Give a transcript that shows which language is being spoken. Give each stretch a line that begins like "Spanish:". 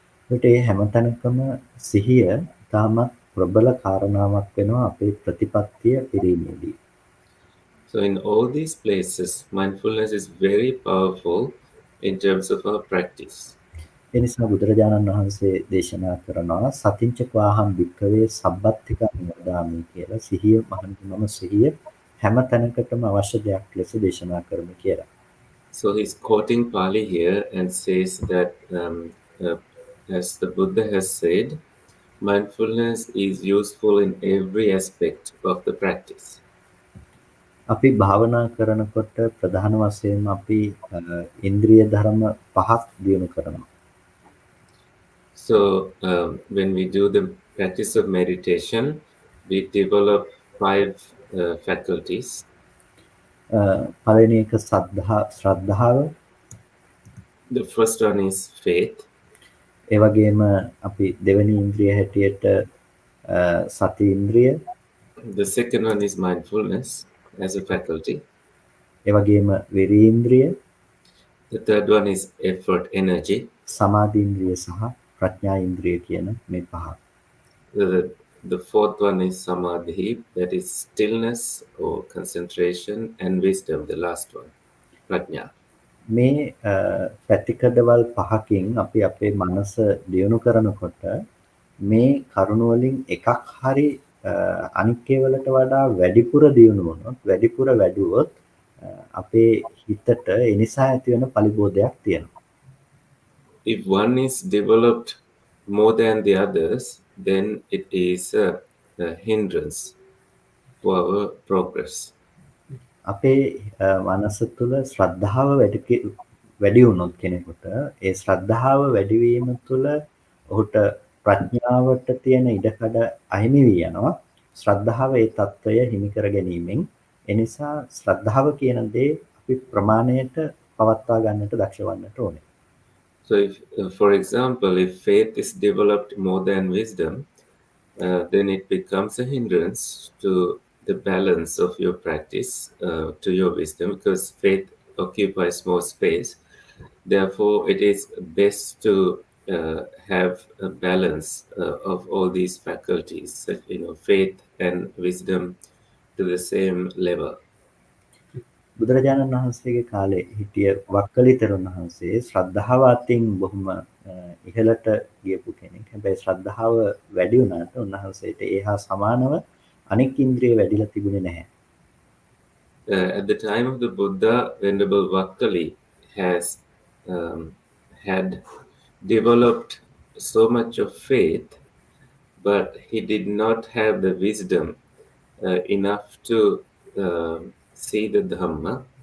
Sinhala: ඒට ඒ හැමතැනකම සිහිය තාමත් ප්‍රබල කාරණාවක් වෙනවා අපේ ප්‍රතිපත්තිය පිරීමේදී.
English: So in all these places, mindfulness is very powerful in terms of our practice.
Sinhala: ඒ නිසා බුදුරජාණන් වහන්සේ දේශනා කරනවා
Pali: සතිංචකවාහම් භික්ඛවේ සබ්බත්තිකං වදාමි
Sinhala: කියලා. සිහිය මම සිහිය හැම තැනකටම අවශ්‍ය දෙයක් ලෙස දේශනා කරමි කියලා.
English: So he's quoting Pali here and says that as the Buddha has said, mindfulness is useful in every aspect of the practice.
Sinhala: අපි භාවනා කරනකොට ප්‍රධාන වශයෙන්ම අපි ඉන්ද්‍රිය ධර්ම පහක් දියුණු කරනවා.
English: So when we do the practice of meditation, we develop 5 faculties.
Sinhala: පළවෙනි එක ශ්‍රද්ධාව.
English: The first one is faith.
Sinhala: ඒ වගේම අපි දෙවෙනි ඉන්ද්‍රිය හැටියට සති ඉන්ද්‍රිය.
English: The second one is mindfulness as a faculty.
Sinhala: ඒ වගේම විරිය ඉන්ද්‍රිය.
English: The third one is effort energy.
Sinhala: සමාධි ඉන්ද්‍රිය සහ ප්‍රඥා ඉන්ද්‍රිය කියන මේ පහ.
English: The fourth one is samadhi, that is stillness or concentration, and wisdom, the last one, prajna.
Sinhala: මේ පැතිකඩවල් පහකින් අපි අපේ මනස දියුණු කරනකොට මේ කරුණ වලින් එකක් හරි අනික් ඒවාලට වඩා වැඩිපුර දියුණු වුණොත් වැඩිපුර වැඩුවොත් අපේ හිතට ඒ නිසා ඇති වෙන පරිබෝධයක් තියෙනවා.
English: If one is developed more than the others, then it is a hindrance for our progress.
Sinhala: අපේ මනස තුළ ශ්‍රද්ධාව වැඩි වුණොත් කෙනෙකුට ඒ ශ්‍රද්ධාව වැඩි වීම තුළ ඔහුට ප්‍රඥාවට තියෙන ඉඩකඩ අහිමි වී යනවා. ශ්‍රද්ධාව ඒ తত্ত্বය හිමි කර ගැනීමෙන් ඒ නිසා ශ්‍රද්ධාව කියන දේ අපි ප්‍රමාණයට පවත්වා ගන්නට දක්ෂ වන්නට ඕනේ.
English: So if, for example, if faith is developed more than wisdom, then it becomes a hindrance to the balance of your practice, to your wisdom, because faith occupies more space. Therefore, it is best to have a balance of all these faculties, faith and wisdom to the same level.
Sinhala: බුදුරජාණන් වහන්සේගේ කාලේ හිටිය වක්කලි තෙරුන් වහන්සේ ශ්‍රද්ධාව අතින් බොහොම ඉහළට ගියපු කෙනෙක්. හැබැයි ශ්‍රද්ධාව වැඩි වුණාට උන්වහන්සේට ඒ හා සමානව අනෙක් ඉන්ද්‍රිය වැඩිලා තිබුණේ නැහැ.
English: At the time of the Buddha, Venerable Vakkali has had developed so much of faith, but he did not have the wisdom enough to see the Dhamma.